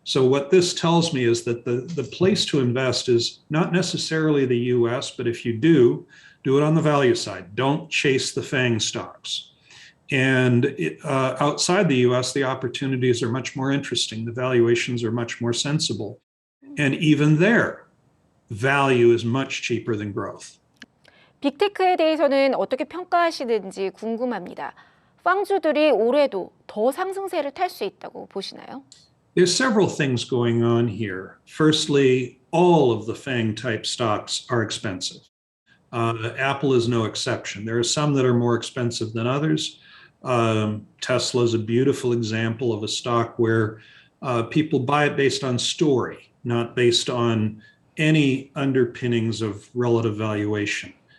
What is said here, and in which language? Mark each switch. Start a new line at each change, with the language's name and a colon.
English: So what this tells me is that the place to invest is not necessarily the US, but if you do it on the value side. Don't chase the FANG stocks. And outside the US, the opportunities are much more interesting. The valuations are much more sensible. And even there, value is much cheaper than growth.
Korean: 빅테크에 대해서는 어떻게 평가하시는지 궁금합니다. 빵주들이 올해도 더 상승세를 탈 수 있다고 보시나요?
English: There's several things going on here. Firstly, all of the FANG type stocks are expensive. Apple is no exception. There are some that are more expensive than others. Tesla is a beautiful example of a stock where people buy it based on story, not based on any underpinnings of relative valuation.